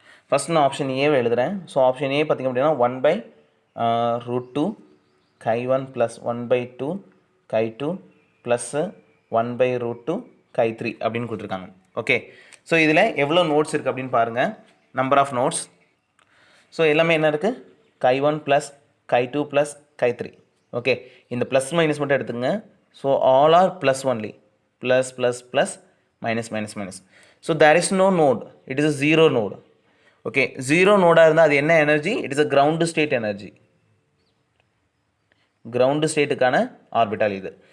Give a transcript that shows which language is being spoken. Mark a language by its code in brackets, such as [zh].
[ta] First நான் option ஏவை எழுதுகிறேன். ஸோ ஆப்ஷன் ஏ பார்த்திங்க அப்படின்னா 1/√2 chi1 + 1/2 chi2 + 1/√2 chi3 அப்படின்னு கொடுத்துருக்காங்க. ஓகே, ஸோ இதில் எவ்வளோ நோட்ஸ் இருக்குது அப்படின்னு பாருங்கள். Number of notes. ஸோ எல்லாமே என்ன இருக்குது? chi1 plus chi2 plus chi3. Okay, இந்த ப்ளஸ் மைனஸ் மட்டும் எடுத்துங்க. [en] so all are plus only, [ta] plus plus plus minus minus minus. [en] So there is no node, it is a zero node. [ta] Okay, zero நோடாக இருந்தால் அது என்ன energy? [en] it is a ground state energy, [ta] ground ஸ்டேட்டுக்கான orbital இது.